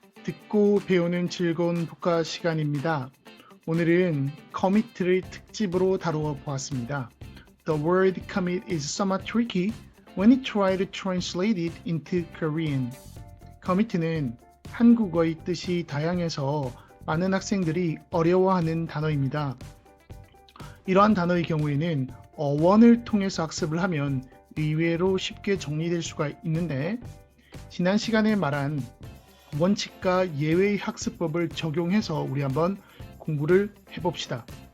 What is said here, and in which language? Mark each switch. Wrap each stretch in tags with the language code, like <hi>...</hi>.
<ko>듣고 배우는 즐거운 독서 시간입니다. 오늘은 commit를 특집으로 다루어 보았습니다.</ko> <en>The word commit is somewhat tricky when you try to translate it into Korean.</en> <ko>commit는 한국어의 뜻이 다양해서 많은 학생들이 어려워하는 단어입니다. 이러한 단어의 경우에는 어원을 통해서 학습을 하면 의외로 쉽게 정리될 수가 있는데 지난 시간에 말한 원칙과 예외의 학습법을 적용해서 우리 한번 공부를 해봅시다.</ko>